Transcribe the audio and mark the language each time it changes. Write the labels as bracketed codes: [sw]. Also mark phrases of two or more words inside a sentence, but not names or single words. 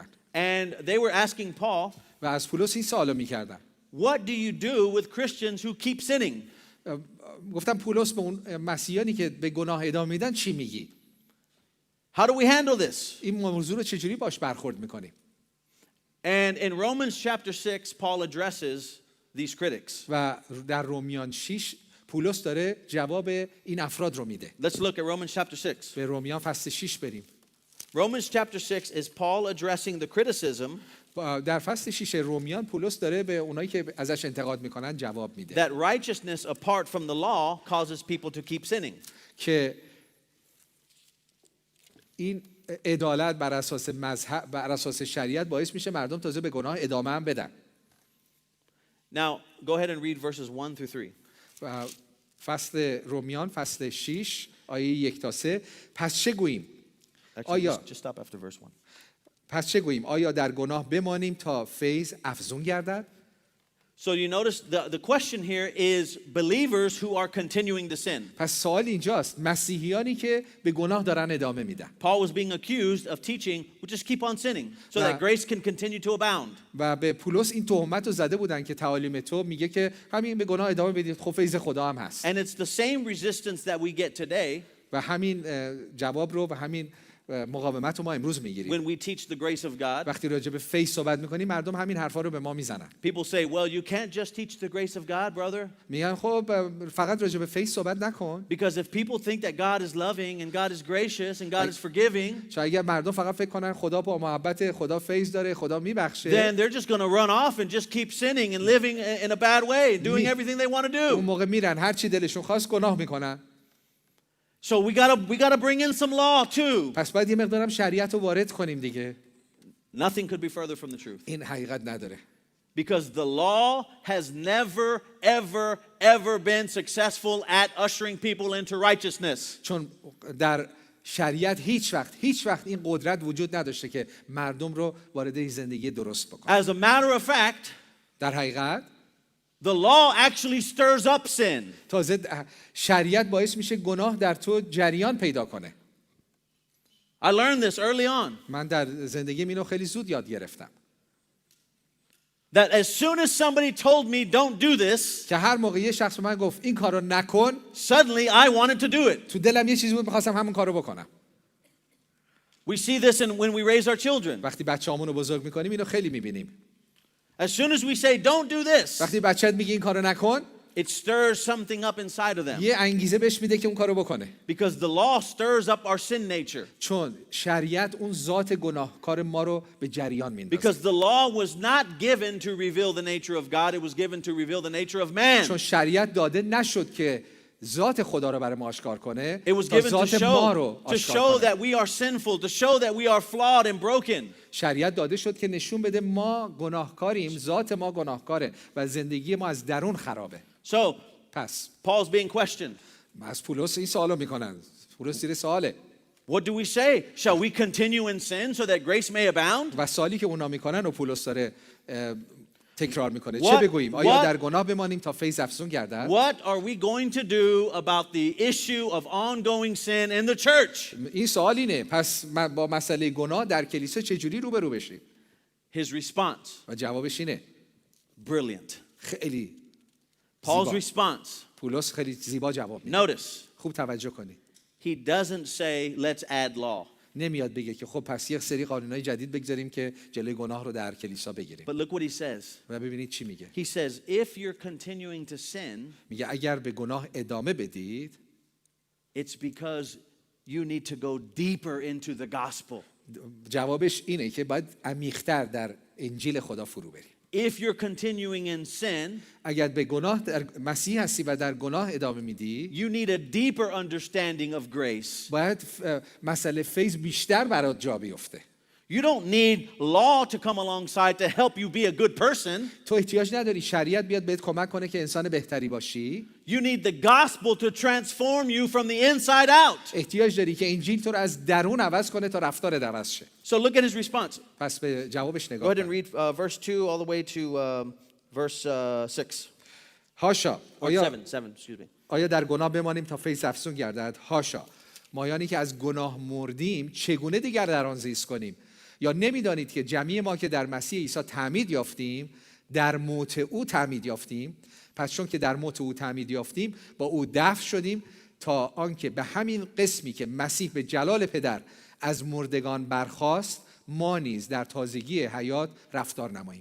[en] And they were asking Paul, [fa] و از پولس این سوالو میکردن. [en] what do you do with Christians who keep sinning? [fa] گفتم پولس به اون مسیحیانی که به گناه ادامه میدن چی میگی؟ [en] How do we handle this? [fa] این موضوع رو چجوری باش برخورد میکنیم؟ [en] And in Romans chapter 6, Paul addresses these critics. [fa] و در رومیان 6 پولس داره جواب این افراد رو میده. [en] Let's look at Romans chapter 6. [fa] به رومیان فصل 6 بریم. [en] Romans chapter 6 is Paul addressing the criticism [fa] در فصل 6 رومیان پولس داره به اونایی که ازش انتقاد میکنن جواب میده [en] that righteousness apart from the law causes people to keep sinning. [fa] که این عدالت بر اساس مذهب بر اساس شریعت باعث میشه مردم تازه به گناه ادامه هم بدن. [en] Now, go ahead and read verses 1 through 3. [fa] و فصل رومیان فصل 6 آیه 1 تا 3. پس چه گوییم؟ [en] Actually, just stop after verse 1. [fa] پس چه گوییم؟ آیا در گناه بمانیم تا فیض افزون گردد؟ [en] So you notice the question here is believers who are continuing to sin. [fa] پس سوال اینجاست، مسیحیانی که به گناه دارن ادامه میدن. [en] Paul was being accused of teaching, well, just keep on sinning so that grace can continue to abound. [fa] و به پولس این تهمت رو زده بودن که تعالیم تو میگه که همین به گناه ادامه بدید، خب فیض خدا هم هست. [en] And it's the same resistance that we get today [fa] و همین جواب رو و همین مقاومت رو ما امروز میگیریم. [en] when we teach the grace of God. [fa] وقتی راجع به فیض صحبت میکنیم مردم همین حرفا رو به ما میزنن. [en] People say, well, you can't just teach the grace of God, brother. [fa] میگن خب فقط راجع به فیض صحبت نکن. [en] Because if people think that God is loving and God is gracious and God is forgiving, [fa] چون اگر مردم فقط فکر کنن خدا با محبت، خدا فیض داره، خدا میبخشه، [en] then they're just going to run off and just keep sinning and living in a bad way, doing everything they want to [fa] اون [en] do. [fa] موقع میرن هر چی دلشون خواست گناه میکنن. [en] So we got to bring in some law too. [fa] پس باید یه مقدارم شریعت رو وارد کنیم دیگه. [en] Nothing could be further from the truth. [fa] این حقیقت نداره. [en] Because the law has never, ever been successful at ushering people into righteousness. [fa] چون در شریعت هیچ وقت این قدرت وجود نداشته که مردم رو وارد زندگی درست بکنه. [en] As a matter of fact, [fa] در حقیقت [en] the law actually stirs up sin. [fa] تازه شریعت باعث میشه گناه در تو جریان پیدا کنه. [en] I learned this early on. [fa] من در زندگیم اینو خیلی زود یاد گرفتم. [en] That as soon as somebody told me don't do this, [fa] که هر موقع یه شخص به من گفت این کارو نکن، [en] suddenly I wanted to do it. [fa] تو دلم یه چیزی بود می‌خواستم همون کارو بکنم. [en] We see this when we raise our children. [fa] وقتی بچه‌هامون رو بزرگ می‌کنیم اینو خیلی می‌بینیم. [en] As soon as we say don't do this, [fa] وقتی بچه‌ت میگه این کارو نکن، [en] it stirs something up inside of them. [fa] یه انگیزه بهش میده که اون کارو بکنه. [en] Because the law stirs up our sin nature. [fa] چون شریعت اون ذات گناهکار ما رو به جریان میندازه. [en] Because the law was not given to reveal the nature of God, it was given to reveal the nature of man. [fa] چون شریعت داده نشد که ذات خدا رو برای ما آشکار کنه، [en] It was [fa] تا [en] given [fa] ذات ما رو [en] to [fa] آشکار [en] show [fa] کنه. [en] that we are sinful, to show that we are flawed and broken. [fa] شریعت داده شد که نشون بده ما گناهکاریم، ذات ما گناهکاره و زندگی ما از درون خرابه. [en] So, [fa] پس [en] Paul's being questioned. [fa] از پولس این سوالو میکنن. پولس زیر سواله. [en] What do we say? Shall we continue in sin so that grace may abound? [fa] و سوالی که اونا میکنن و پولس داره تکرار میکنه. چه بگوییم؟ آیا در گناه بمانیم تا فیض افزون گردد؟ [en] What are we going to do about the issue of ongoing sin in the church? [fa] این سوال اینه. پس با مسئله گناه در کلیسا چجوری روبرو بشیم؟ [en] His response, [fa] و جوابش اینه. [en] brilliant. [fa] خیلی [en] Paul's [fa] زیبا. [en] response, [fa] پولس خیلی زیبا جواب میده. [en] notice, [fa] خوب توجه کنید. [en] he doesn't say, let's add law. [fa] نمیاد بگه که خب پس یک سری قانونای جدید بگذاریم که جلوی گناه رو در کلیسا بگیریم. [en] But look what he says. [fa] و ببینید چی میگه. [en] He says, if you're continuing to sin, [fa] میگه اگر به گناه ادامه بدید، [en] it's because you need to go deeper into the gospel. [fa] جوابش اینه که باید عمیق‌تر در انجیل خدا فرو بریم. [en] If you're continuing in sin, [fa] اگر به گناه در مسیح هستی و در گناه ادامه میدی، [en] you need a deeper understanding of grace. [fa] باید مسئله فیض بیشتر برات جا بیفته. [en] You don't need law to come alongside to help you be a good person. [fa] تو احتیاج نداری شریعت بیاد بهت کمک کنه که انسان بهتری باشی. [en] You need the gospel to transform you from the inside out. [fa] احتیاج داری که انجیل تو رو از درون عوض کنه تا رفتارت عوض شه. [en] So look at his response. [fa] پس به جوابش [en] Go [fa] نگاه [en] ahead and [fa] کن. [en] read verse 2 all the way to verse 6. [fa] هاشا. [en] Or 7, excuse me. [fa] آیا در گناه بمانیم تا فیض افزون گردد؟ هاشا. مایانی که از گناه مردیم چگونه دیگر در آن زیست کنیم؟ یا نمیدانید که جمعی ما که در مسیح عیسی تعمید یافتیم در موت او تعمید یافتیم؟ پس چون که در موت او تعمید یافتیم با او دفن شدیم تا آنکه به همین قسمی که مسیح به جلال پدر از مردگان برخاست ما نیز در تازگی حیات رفتار نماییم.